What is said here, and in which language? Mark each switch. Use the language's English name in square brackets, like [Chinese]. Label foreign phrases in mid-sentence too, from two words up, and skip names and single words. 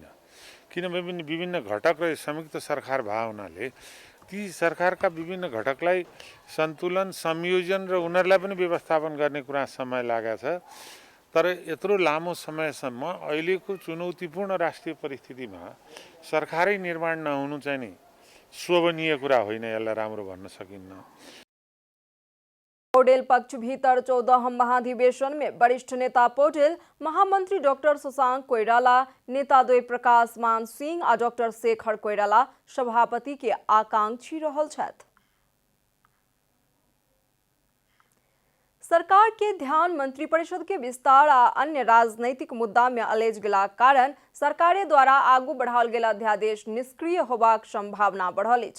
[Nepali] किनभने विभिन्न घटक र संयुक्त सरकार भए हुनाले ती सरकारका विभिन्न घटकलाई सन्तुलन, संयोजन र उनीहरूलाई पनि व्यवस्थापन गर्ने कुरा समय लागेको छ। तर यत्रो लामो समयसम्म अहिलेको चुनौतीपूर्ण राष्ट्रिय परिस्थितिमा सरकारै निर्माण नहुनु चाहिँ नि शोभनीय कुरा होइन, यसलाई राम्रो भन्न सकिन्न। [Maithili] पौडेल पक्ष भीतर 14 महाधिवेशन में वरिष्ठ नेता पौडेल, महामंत्री डॉक्टर शशांक कोइराला, नेता द्वय प्रकाश मान सिंह और डॉक्टर शेखर कोइराला सभापति के आकांक्षी रहल छथि। सरकार के ध्यान मंत्रिपरिषद के विस्तार आ अन्य राजनैतिक मुद्दा में अलेज गेला कारण सरकारे द्वारा आगू बढ़ाओल गेल अध्यादेश निष्क्रिय होबाक संभावना बढ़ल अछि।